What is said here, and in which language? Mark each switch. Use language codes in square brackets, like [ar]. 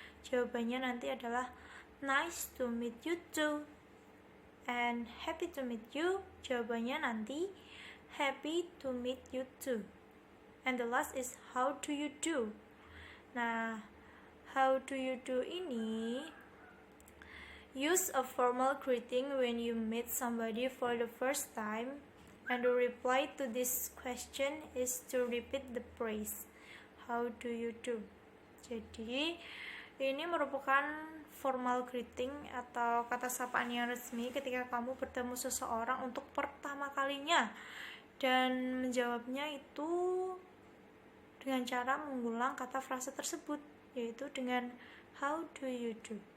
[id] Jawabannya nanti adalah [en] nice to meet you too. And happy to meet you, [id] jawabannya nanti [en] happy to meet you too. And the last is how do you do. Nah, how do you do ini Use a formal greeting when you meet somebody for the first time, and the reply to this question is to repeat the phrase, how do you do? [id] Jadi, ini merupakan formal greeting atau kata sapaan yang resmi ketika kamu bertemu seseorang untuk pertama kalinya, dan menjawabnya itu dengan cara mengulang kata frase tersebut, yaitu dengan [en] how do you do.